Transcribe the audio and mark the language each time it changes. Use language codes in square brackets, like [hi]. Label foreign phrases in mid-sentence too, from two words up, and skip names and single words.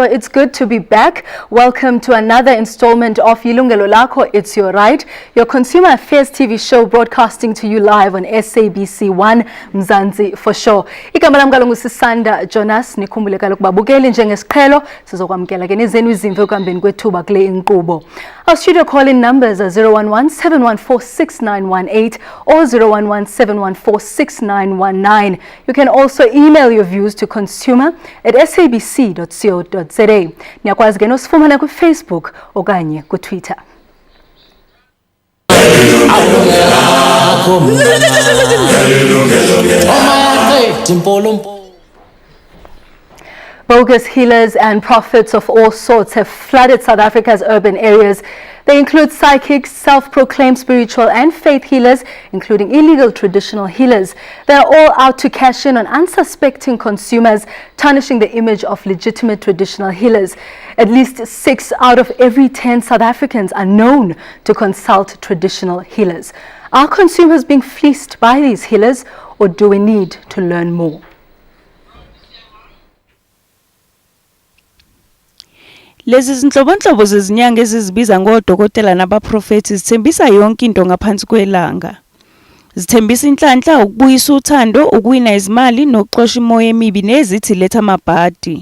[en] It's good to be back. Welcome to another installment of YilungeloLakho. It's your right, your consumer affairs TV show broadcasting to you live on SABC 1 Mzansi for sure. [xh] Igama lami kaloku Sisanda Jonas, nikhumbule kaloku babukeli njengesiqhelo sizokwamkela ke nizeni izimvo ekuhambeni kwethuba kule inkqubo. [en] Our studio call-in numbers are 011-714-6918 or 011-714-6919. You can also email your views to consumer@sabc.co.za. [xh] Niyakwazi ke nosifumana ku Facebook okanye ku Twitter. [en] Bogus healers and prophets of all sorts have flooded South Africa's urban areas. They include psychics, self-proclaimed spiritual and faith healers, including illegal traditional healers. They are all out to cash in on unsuspecting consumers, tarnishing the image of legitimate traditional healers. At least 6 out of every 10 South Africans are known to consult traditional healers. Are consumers being fleeced by these healers, or do we need to learn more? [zu] Lezi zinhlobonhlobo zezinyanga ezizibiza ngodokotela nabaprofethi zithembisa yonke into ngaphansi kwelanga. Zithembisa inhlanhla, ukubuyisa uthando, ukuwina izimali nokuxosha imoya emibi nezithi letha amabhadi.